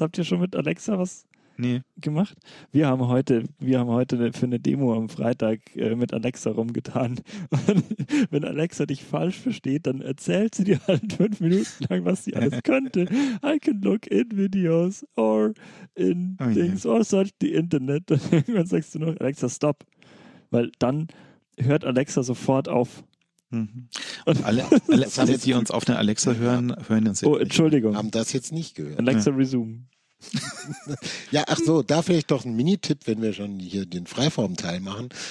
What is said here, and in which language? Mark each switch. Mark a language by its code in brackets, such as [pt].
[de] Habt ihr schon mit Alexa was gemacht? Wir haben heute für eine Demo am Freitag mit Alexa rumgetan. Und wenn Alexa dich falsch versteht, dann erzählt sie dir halt 5 Minuten lang, was sie alles könnte. [en] I can look in videos or in things or search the internet. [de] Und irgendwann sagst du noch, [en] Alexa, stop. [de] Weil dann hört Alexa sofort auf. Mhm. Und alle, die uns auf der Alexa hören, hören uns jetzt. Oh, Entschuldigung. Haben das jetzt nicht gehört. [en] Alexa, resume. [de] Ja, ach so, da vielleicht doch ein Mini-Tipp, wenn wir schon hier den Freiform-Teil machen.